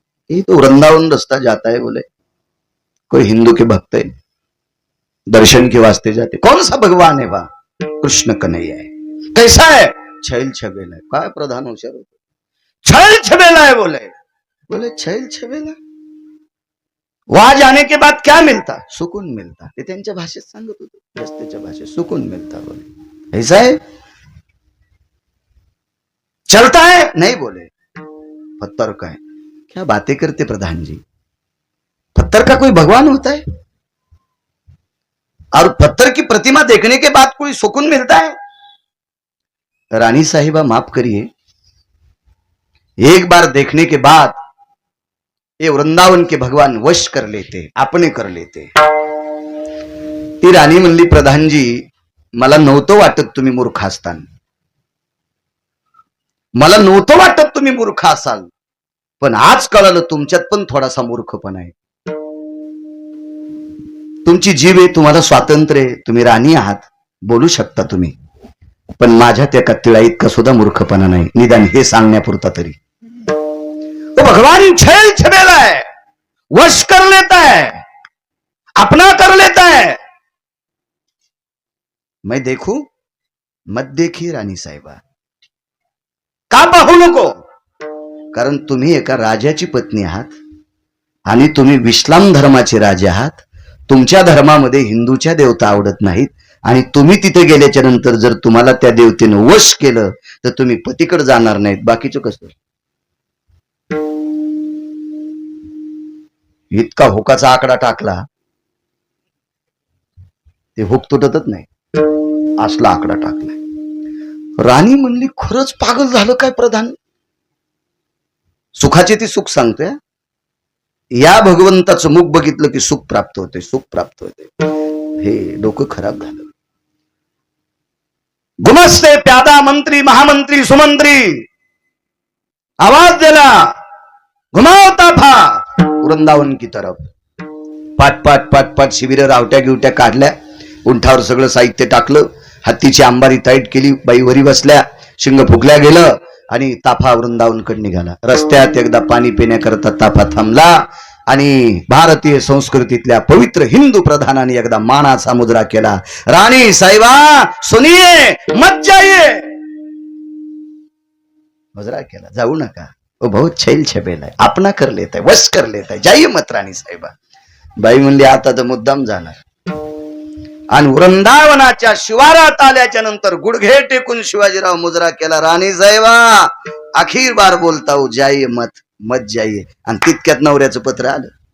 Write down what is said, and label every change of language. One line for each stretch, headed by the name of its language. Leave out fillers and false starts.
Hindi: ये तो वृंदावन रास्ता जाता है, बोले कोई हिंदू के भक्त है, दर्शन के वास्ते जाते. कौन सा भगवान है? वहां कृष्ण कन्हैया है. कैसा है? छैल छबेला है.
Marathi: काय प्रधान हुशार होतो,
Hindi: छैल छबेला है बोले. बोले छैल छबेला, वहां जाने के बाद क्या मिलता? सुकून मिलता.
Marathi: ते त्यांच्या भाषेत सांगत होते, रस्त्याच्या भाषेत
Hindi: सुकून मिलता. बोले ऐसा है, चलता है नहीं. बोले पत्थर का है. क्या बातें करते प्रधान जी, पत्थर का कोई भगवान होता है? और पत्थर की प्रतिमा देखने के बाद कोई सुकून मिलता है? रानी साहिबा माफ करिए, एक बार देखने के बाद ये वृंदावन के भगवान वश कर लेते, अपने कर लेते.
Marathi: ती राणी म्हणली, प्रधानजी मला नव्हतं वाटत तुम्ही मूर्ख असतान, मला नव्हतं वाटत तुम्ही मूर्ख असाल, पण आज कळालं तुमच्यात पण थोडासा मूर्खपणा आहे. तुमची जीभ आहे, तुम्हाला स्वातंत्र्य आहे, तुम्ही राणी आहात, बोलू शकता तुम्ही, पण माझ्यात एका तिळा इतका सुद्धा मूर्खपणा नाही, निदान हे सांगण्यापुरता तरी.
Hindi: तो भगवान छैल छबेला है, वश कर लेता है, अपना कर लेता है. मैं देखू मत देखिए राणी साहेबा,
Marathi: का पाहू नको? कारण तुम्ही एका राजाची पत्नी आहात आणि तुम्ही इस्लाम धर्माचे राजे आहात. तुमच्या धर्मामध्ये हिंदूच्या देवता आवडत नाहीत आणि तुम्ही तिथे गेल्याच्या नंतर जर तुम्हाला त्या देवतेनं वश केलं तर तुम्ही पतीकडे जाणार नाहीत. बाकीचं कसं? इतका हुकाचा आकडा टाकला, ते हुक तुटतच नाही, असला आकडा टाकलाय. राणी म्हणली, खरंच पागल झालं काय प्रधान? सुखाचे ती सुख सांगतोय, या भगवंताचं मुख बघितलं की सुख प्राप्त होते, सुख प्राप्त होते. हे डोकं खराब झालं. गुमस्ते प्यादा मंत्री महामंत्री सुमंत्री आवाज दिला,
Hindi: घुमावता था वृंदावन की तरफ.
Marathi: पाट पाट पाट पाट शिबिर रावट्या गिवट्या काढल्या, उंठावर सगळं साहित्य टाकलं, हत्तीची अंबारी ताईट केली, बाई वरी बसल्या, शिंग फुकल्या गेलं आणि ताफा वृंदावनकडे निघाला. रस्त्यात एकदा पाणी पिण्याकरता ताफा थांबला आणि भारतीय संस्कृतीतल्या पवित्र हिंदू प्रधानाने एकदा मानाचा मुद्रा केला.
Hindi: राणी साहिबा सुनिये मत जाइए,
Marathi: मुद्रा केला, जाऊ नका,
Hindi: वो बहुत छैल छबेला है, अपना कर लेता है, वश कर लेता है, जाइए मत राणी साहिबा.
Marathi: बाई म्हणली, आता तर मुद्दाम जाणार. आणि वृंदावनाच्या शिवारात आल्याच्या नंतर गुडघे टेकून शिवाजीराव मुजरा केला, राणी साहेबा
Hindi: अखीर बार बोलता हो, जाइए मत, मत जाइए.
Marathi: आणि तितक्यात नवऱ्याचं पत्र आलं.